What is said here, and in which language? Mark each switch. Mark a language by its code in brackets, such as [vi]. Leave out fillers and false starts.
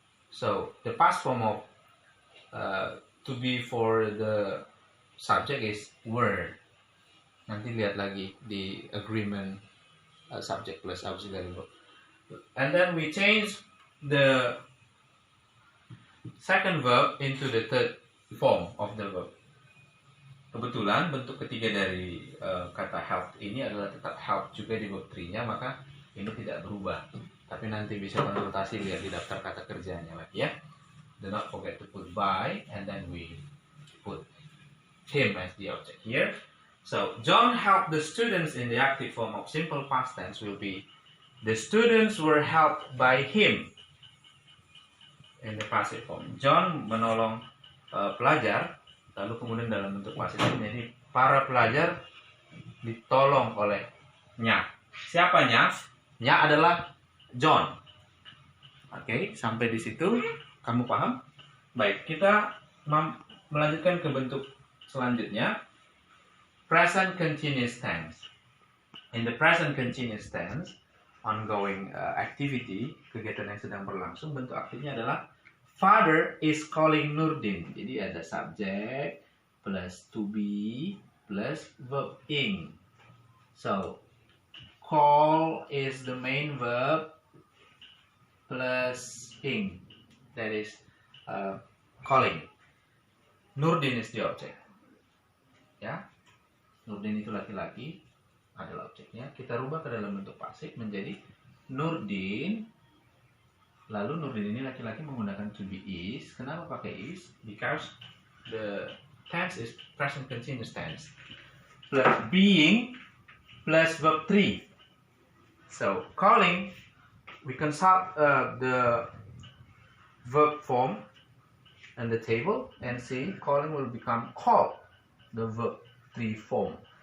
[en] So the past form of to be for the subject is were. [id] Nanti lihat lagi di agreement subject plus auxiliary verb. [en] And then we change the second verb into the third form of the verb. [id] Kebetulan bentuk ketiga dari kata help ini adalah tetap help juga di verb 3-nya, maka ini tidak berubah. Tapi nanti bisa konsultasi lihat di daftar kata kerjanya lagi ya. [en] Do not forget to put by, and then we put him as the object here. So John helped the students in the active form of simple past tense will be the students were helped by him in the passive form. [id] John menolong pelajar, lalu kemudian dalam bentuk pasif. Jadi para pelajar ditolong oleh nya. Siapa nya? Nya adalah John. Oke, sampai di situ kamu paham? Baik, kita melanjutkan ke bentuk selanjutnya, present continuous tense. [en] In the present continuous tense, ongoing activity, [id] kegiatan yang sedang berlangsung, bentuk aktifnya adalah [en] Father is calling Nurdin. [id] Jadi ada subject plus to be plus verb ing. [en] So call is the main verb, plus ing, that is calling. Nurdin is the object. [id] Ya, Nurdin itu laki-laki adalah objeknya. Kita rubah ke dalam bentuk pasif menjadi Nurdin. Lalu Nurdin ini laki-laki menggunakan to be is. Kenapa pakai is? [en] Because the tense is present continuous tense. Plus being plus verb 3. So calling, we consult the verb form in the table and see calling will become called, the verb 3 form.